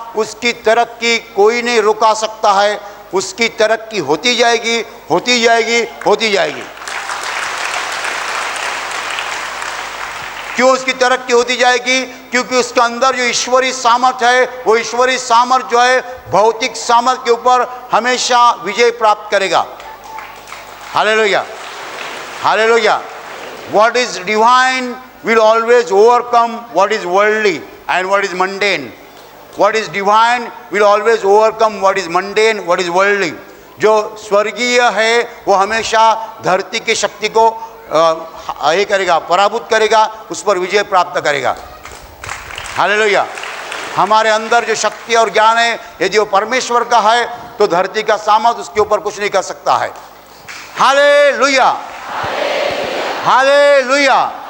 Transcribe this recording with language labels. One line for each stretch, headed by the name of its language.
Hindi: उसकी तरक्की कोई नहीं रुका सकता है। उसकी तरक्की होती जाएगी, होती जाएगी, होती जाएगी। क्यों उसकी तरक्की होती जाएगी? क्योंकि उसके अंदर जो ईश्वरीय सामर्थ्य है, वो ईश्वरीय सामर्थ्य जो है भौतिक सामर्थ्य के ऊपर हमेशा विजय प्राप्त करेगा। Hallelujah, hallelujah.
English: What is divine will always overcome what is worldly and what is mundane. What is divine will always overcome what is mundane, what is worldly.
Hindi: जो स्वर्गीय है वो हमेशा धरती की शक्ति को ये करेगा, पराभूत करेगा, उस पर विजय प्राप्त करेगा। हालेलुया। हमारे अंदर जो शक्ति और ज्ञान है, यदि वो परमेश्वर का है, तो धरती का सामर्थ उसके ऊपर कुछ नहीं कर सकता है। Hallelujah, hallelujah.